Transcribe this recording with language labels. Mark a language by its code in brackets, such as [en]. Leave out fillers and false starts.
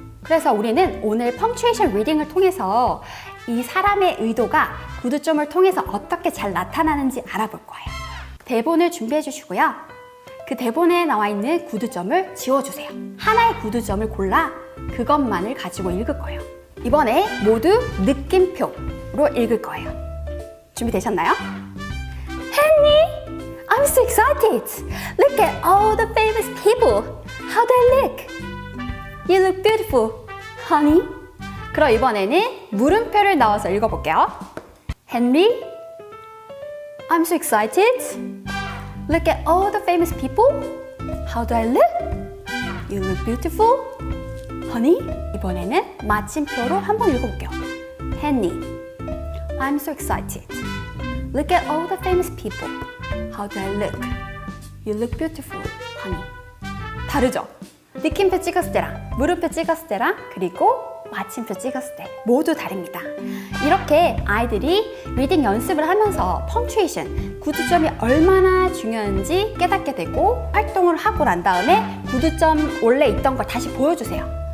[ko] 그래서 우리는 오늘 punctuation reading을 통해서 이 사람의 의도가 구두점을 통해서 어떻게 잘 나타나는지 알아볼 거예요. 대본을 준비해 주시고요. 그 대본에 나와 있는 구두점을 지워주세요. 하나의 구두점을 골라 그것만을 가지고 읽을 거예요. 이번에 모두 느낌표로 읽을 거예요. 준비되셨나요? [en] Henry, I'm so excited. Look at all the famous people. How do I look? You look beautiful, honey. [ko] 그럼 이번에는 물음표를 넣어서 읽어볼게요. [en] Henry, I'm so excited. Look at all the famous people. How do I look? You look beautiful, honey. 이번에는 마침표로 한번 읽어볼게요. Henry, I'm so excited. Look at all the famous people. How do I look? You look beautiful, honey. [ko] 다르죠? 느낌표 찍었을 때랑 물음표 찍었을 때랑 그리고 마침표 찍었을 때 모두 다릅니다. 이렇게 아이들이 리딩 연습을 하면서 펑츄에이션, 구두점이 얼마나 중요한지 깨닫게 되고 활동을 하고 난 다음에 구두점 원래 있던 걸 다시 보여주세요.